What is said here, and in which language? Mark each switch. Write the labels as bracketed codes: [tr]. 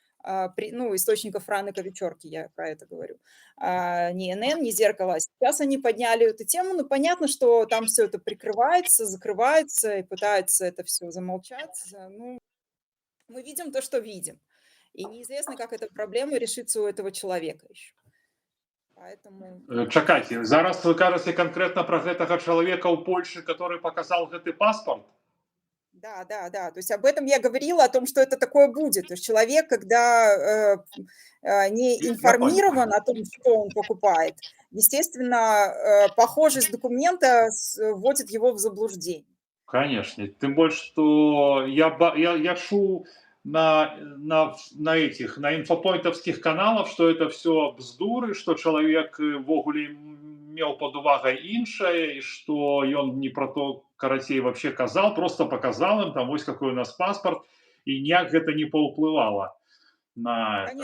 [ru] Источников Франека Вечерки, я про это говорю. Ни НН, ни Зеркало. Сейчас они подняли эту тему, но понятно, что там все это прикрывается, закрывается и пытаются это все замолчать. Ну, мы видим то, что видим. И неизвестно, как эта проблема решится у этого человека еще. Поэтому... [be] Чакайте, зараз вы кажаце конкретно про гэтага чалавека ў Польшы, [ru] который показал [be] гэты паспорт? [ru] Да. То есть об этом я говорила, о том, что это такое будет. То есть человек, когда не информирован о том, что он покупает, естественно, похожесть документа вводит его в заблуждение. Конечно. Тем больше, что я [be] чуў [ru] на инфопоинтовских каналах, что это все бздуры, что человек [be] ввогуле меў под увагай іншае, [ru] и что [be] ён не про то, карацей, [ru] вообще казал, просто показал им, там, вось какой у нас паспорт, и [be] ніяк гэта не паўплывала [ru] на это.